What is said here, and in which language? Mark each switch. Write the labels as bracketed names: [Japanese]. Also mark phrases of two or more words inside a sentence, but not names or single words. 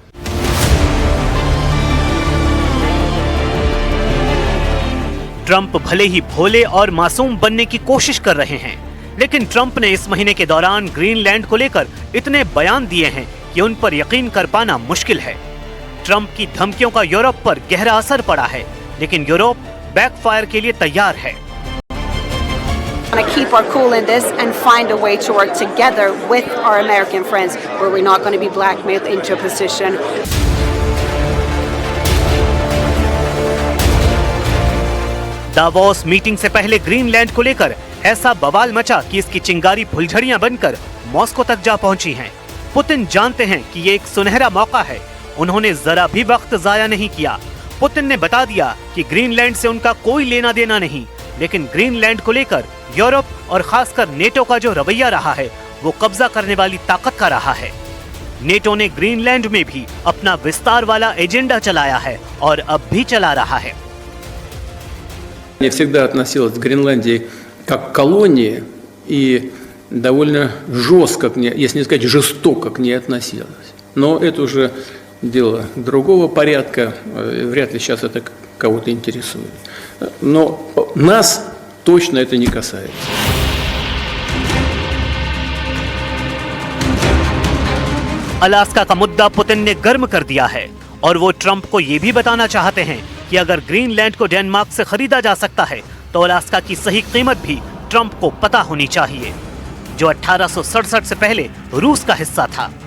[Hindi] ट्रंप भले ही भोले और मासूम बनने की कोशिश कर रहे हैं, लेकिन ट्रंप ने इस महीने के दौरान ग्रीनलैंड को लेकर इतने बयान दिए हैं कि उन पर यकीन कर पाना मुश्किल है। ट्रंप की धमकियों का यूरोप पर गहरा असर पड़ा है, लेकिन यूरोप बैकफायर के लिए तैयार है। [English] To keep our cool in this and find a way to work together with our American friends, where we're not going to be blackmailed into a position. [Hindi] दावोस मीटिंग से पहले ग्रीनलैंड को लेकर ऐसा बवाल मचा कि इसकी चिंगारी फुलझड़ियां बनकर मॉस्को तक जा पहुंची हैं। पुतिन जानते हैं कि ये एक सुनहरा मौका है। उन्होंने जरा भी वक्त जाया नहीं किया। पुतिन ने बता दिया कि ग्रीनलैंड से उनका कोई लेना देना नहीं, लेकिन ग्रीनलैंड को लेकर यूरोप और खासकर नेटो का जो रवैया रहा है वो कब्जा करने वाली ताकत का रहा है। नेटो ने ग्रीनलैंड में भी अपना विस्तार वाला एजेंडा चलाया है और अब भी चला रहा है। [Russian] Я всегда относилась к Гренландии как к колонии и довольно жестко к ней, если не сказать жестоко к ней относилась. Но это уже дело другого порядка, вряд ли сейчас это кого-то интересует. Но нас точно это не касается. [Hindi] अलास्का का मुद्दा पुतिन ने गर्म कर दिया है और वो ट्रंप को ये भी बताना चाहते हैं कि अगर ग्रीनलैंड को डेनमार्क से खरीदा जा सकता है तो अलास्का की सही कीमत भी ट्रंप को पता होनी चाहिए, जो 1867 से पहले रूस का हिस्सा था।